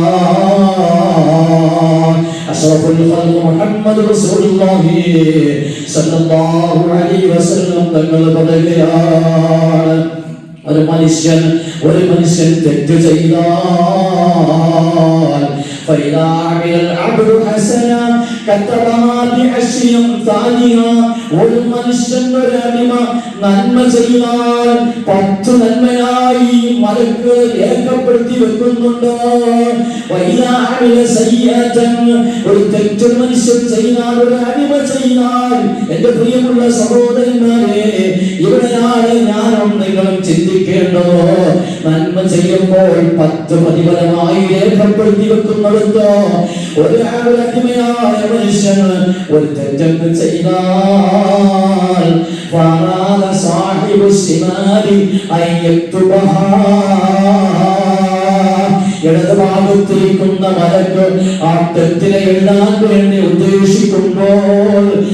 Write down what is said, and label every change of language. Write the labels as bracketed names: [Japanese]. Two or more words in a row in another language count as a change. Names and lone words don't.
[Arabic] أشرف الخلق محمد رسول الله صلى الله عليه وسلم [Malayalam] തങ്ങൾ പറയുകയാണ്, ഒരു മനുഷ്യൻ തെറ്റ് ചെയ്താൽ [Arabic] فإذا عمل العبد حسنا كتبها بعشر أمثالها. [Malayalam] ഒരു മനുഷ്യൻ ഒരു അടിമ നന്മ ചെയ്താൽ 10 നന്മയായി മലക്ക് രേഖപ്പെടുത്തി വെക്കുന്നുണ്ട്. [Arabic] وإذا عمل سيئة, [Malayalam] ഒരു തെറ്റ് മനുഷ്യൻ ചെയ്താൽ, ഒരു അടിമ ചെയ്താൽ, എന്റെ പ്രിയമുള്ള സഹോദരന്മാരെ, ഇവിടെയാണ് ഞാനും നിങ്ങളും ചിന്തിക്കേണ്ടത്. നന്മ ചെയ്യുമ്പോൾ 10 പ്രതിഫലമായി രേഖപ്പെടുത്തി വെക്കുന്നിടത്ത് ഒരു അടിമയായ മനുഷ്യൻ ഒരു തെറ്റെന്ന് ചെയ്താൽ [Arabic] صاحب الشمال أن يكتبها, [Malayalam] ഇടതുഭാഗത്തിരിക്കുന്ന മലക്ക് ആ തെറ്റിനെ എഴുതാൻ വേണ്ടി ഉദ്ദേശിക്കുമ്പോൾ